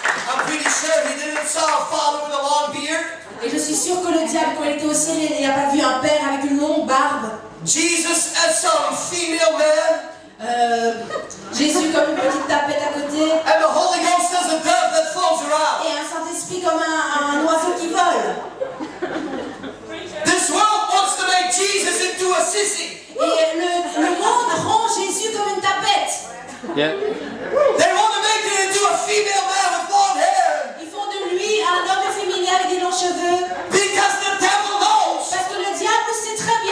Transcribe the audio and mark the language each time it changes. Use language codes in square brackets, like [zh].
[en] I'm pretty sure he didn't saw a father with a long beard. [fr] Et je suis sûre que le diable, quand il était au ciel, il n'a pas vu un père avec une longue barbe. [en] Jesus as some female man. [fr] Jésus comme une petite tapette à côté. [en] And the Holy Ghost as a dove that flows around. [fr] Et un Saint-Esprit comme un oiseau qui vole. [en] This world wants to make Jesus into a sissy. [fr] Et le monde rend Jésus comme une tapette. [en] Yeah. They want to make it into a female man with long hair. [fr] Ils font de lui un homme efféminé avec des longs cheveux. [en] Because the devil knows [fr] Parce que le diable sait très bien